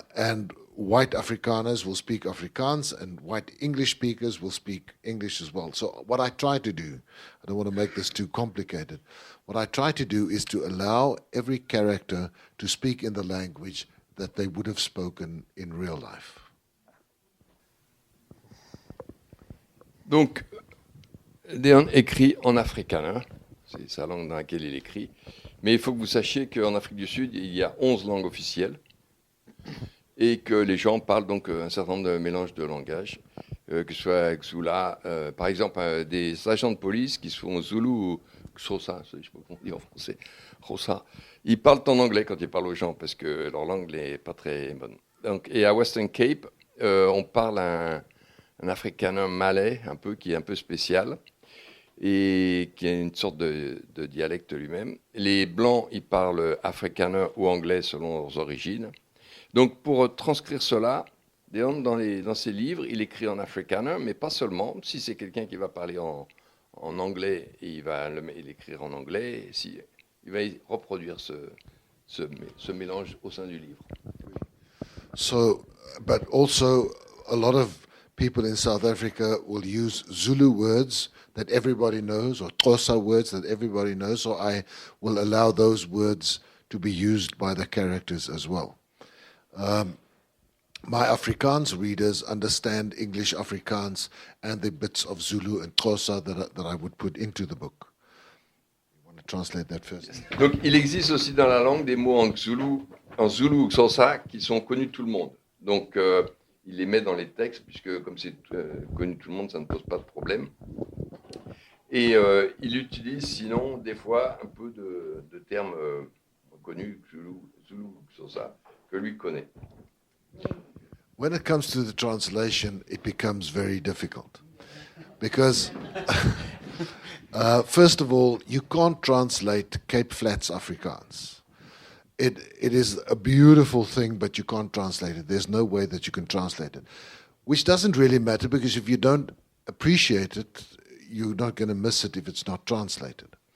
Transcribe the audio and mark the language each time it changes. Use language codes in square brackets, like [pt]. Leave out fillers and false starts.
[en] And white Afrikaners will speak Afrikaans, and white English speakers will speak English as well. So what I try to do, I don't want to make this too complicated, what I try to do is to allow every character to speak in the language that they would have spoken in real life. [fr] Donc, Deon écrit en afrikaner, c'est sa langue dans laquelle il écrit, mais il faut que vous sachiez qu'en Afrique du Sud, il y a 11 langues officielles, et que les gens parlent donc un certain nombre de mélanges de langages, que ce soit Xhosa, par exemple des agents de police qui sont Zulu ou Xhosa, je ne sais pas comment on dit en français, Xhosa, ils parlent en anglais quand ils parlent aux gens parce que leur langue n'est pas très bonne. Donc, et à Western Cape, on parle un afrikaner malais, un peu, qui est un peu spécial et qui a une sorte de dialecte lui-même. Les blancs, ils parlent afrikaner ou anglais selon leurs origines. Donc, pour transcrire cela, Deon, dans ses livres, il écrit en afrikaner, mais pas seulement. Si c'est quelqu'un qui va parler en anglais, il va l'écrire en anglais. Il va reproduire ce mélange au sein du livre. [en] So, but also a lot of people in South Africa will use Zulu words that everybody knows, or Xhosa words that everybody knows, so I will allow those words to be used by the characters as well. My Afrikaans readers understand English Afrikaans and the bits of Zulu and Xhosa that I would put into the book. You want to translate that first? [fr] Donc, il existe aussi dans la langue des mots en Zulu ou Xhosa qui sont connus de tout le monde. Donc, il les met dans les textes, puisque comme c'est connu de tout le monde, ça ne pose pas de problème. Et il utilise sinon, des fois, un peu de termes connus, Zulu ou Xhosa, que lui connaît. [en] When it comes to the translation, it becomes very difficult. Because, first of all, you can't translate Cape Flats Afrikaans. It is a beautiful thing, but you can't translate it. There's no way that you can translate it. Which doesn't really matter, because if you don't appreciate it, you're not going to miss it if it's not translated.